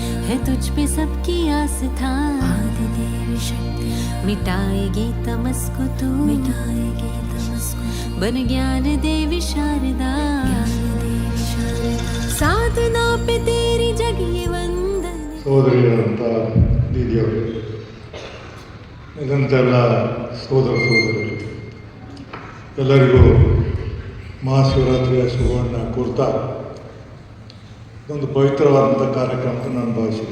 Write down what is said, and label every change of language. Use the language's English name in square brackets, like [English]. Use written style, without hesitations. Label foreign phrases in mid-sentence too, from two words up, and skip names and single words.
[Hindi] है तुझ पे सबकी आस्था, आदिदेवी शक्ति मिटाएगी तमस को तू, मिटाएगी तमस को, बन ज्ञान देवी शारदा, ज्ञान देवी शारदा, साधना पे तेरी जगी वंदन। [Kannada] ಸೋದರಿಯರಂಥ ದೀದಿಯವರು, ಇದಂತೆಲ್ಲ ಸೋದರರು ಎಲ್ಲರಿಗೂ ಮಹಾಶಿವರಾತ್ರಿಯ ಶುಭವನ್ನು ಕೋರ್ತಾ ಒಂದು ಪವಿತ್ರವಾದಂಥ ಕಾರ್ಯಕ್ರಮ ನಾನು ಭಾವಿಸಿದೆ.